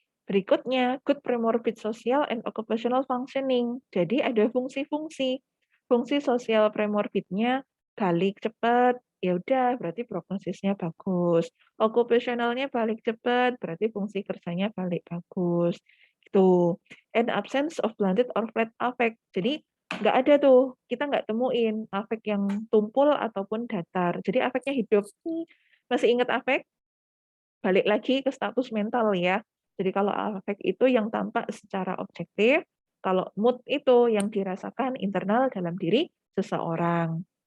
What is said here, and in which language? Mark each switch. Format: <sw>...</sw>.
<id>Berikutnya,</id> <en>good premorbid social and occupational functioning.</en> <id>Jadi ada fungsi-fungsi. Fungsi sosial premorbidnya balik cepat, ya udah berarti prognosisnya bagus. Okupasionalnya balik cepat, berarti fungsi kerjanya balik bagus. Itu.</id> <en>And absence of blunted or flat affect.</en> <id>Jadi nggak ada tuh, kita nggak temuin afek yang tumpul ataupun datar. Jadi afeknya hidup. Masih ingat afek? Balik lagi ke status mental ya. Jadi kalau afek itu yang tampak secara objektif, kalau mood itu yang dirasakan internal dalam diri seseorang.</id>